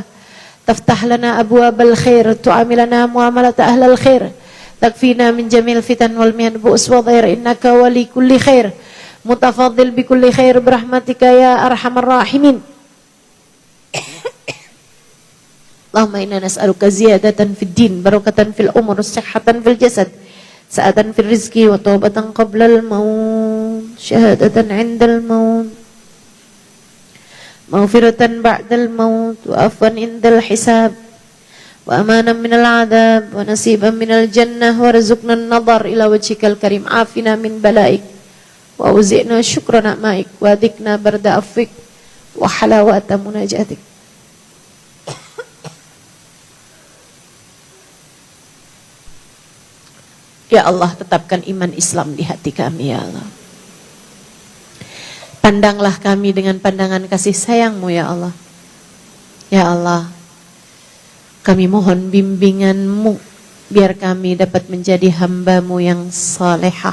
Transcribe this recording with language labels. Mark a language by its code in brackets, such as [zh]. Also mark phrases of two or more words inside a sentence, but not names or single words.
[ar] تفتح لنا أبواب الخير تعاملنا معاملة أهل الخير. تكفينا من جميع الفتن والمحن البؤس والضير إنك ولي كل خير. متفضل بكل خير برحمتك يا أرحم الراحمين. اللهم إنا نسألك زيادة في الدين بركة في العمر صحة في الجسد سعة في الرزق وتوبة قبل الموت شهادة عند الموت, مغفرة بعد الموت وعفوا عند الحساب وأمانا من العذاب ونصيبا من الجنة وارزقنا النظر إلى وجهك الكريم عافنا من بلائك وأوزعنا شكر نعمائك وأذقنا برد عفوك وحلاوة مناجاتك. يا الله, [id] tetapkan iman Islam di hati kami, [ar] يا الله. [id] Pandanglah kami dengan pandangan kasih sayang-Mu, [ar] يا الله. يا الله, [id] kami mohon bimbingan-Mu, biar kami dapat menjadi hamba-Mu yang salehah.